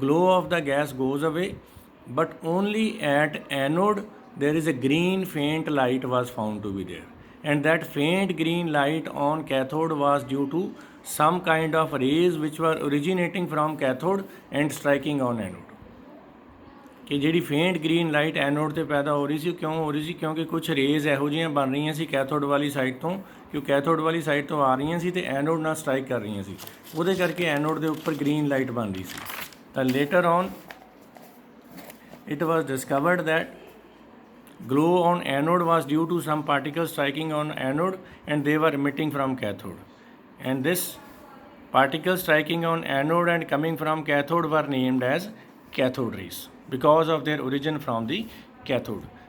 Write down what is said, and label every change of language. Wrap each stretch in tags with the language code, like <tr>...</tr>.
<en>Glow of the gas goes away, but only at anode there is a green faint light was found to be there, and that faint green light on cathode was due to some kind of rays which were originating from cathode and striking on anode।</en> <pa>ਕਿ ਜਿਹੜੀ faint green light anode ਤੇ ਪੈਦਾ ਹੋ ਰਹੀ ਸੀ, ਕਿਉਂ ਹੋ ਰਹੀ ਸੀ? ਕਿਉਂਕਿ ਕੁਝ ਰੇਜ਼ ਇਹੋ ਜਿਹੀਆਂ ਬਣ ਰਹੀਆਂ ਸੀ ਕੈਥੋਡ ਵਾਲੀ ਸਾਈਡ ਤੋਂ, ਕਿ ਕੈਥੋਡ ਵਾਲੀ ਸਾਈਡ ਤੋਂ ਆ ਰਹੀਆਂ ਸੀ ਤੇ ਐਨੋਡ ਨਾਲ ਸਟ੍ਰਾਈਕ ਕਰ ਰਹੀਆਂ ਸੀ, ਉਹਦੇ ਕਰਕੇ ਐਨੋਡ ਦੇ ਉੱਪਰ ਗ੍ਰੀਨ ਲਾਈਟ ਬਣ ਰਹੀ ਸੀ।</pa> <en>ਤਾਂ later on it was discovered that glow on anode was due to some particles striking on anode and they were emitting from cathode, and this particles striking on anode and coming from cathode were named as cathode rays because of their origin from the cathode.</en>